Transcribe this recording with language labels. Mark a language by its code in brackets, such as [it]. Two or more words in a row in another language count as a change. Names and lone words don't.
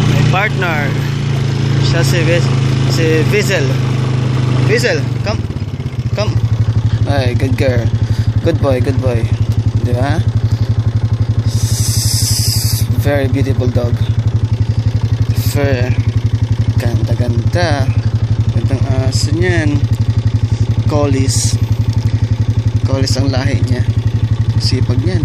[tl] partner. Siya si Vizel. [en] Vizel, come. Come. Ay, good girl. Good boy, good boy. [tl] Di ba? [en] Very beautiful dog. Fair. [tl] Ganda-ganda. Gandang aso niyan. Collies. Collies ang lahi niya. Sipag niyan.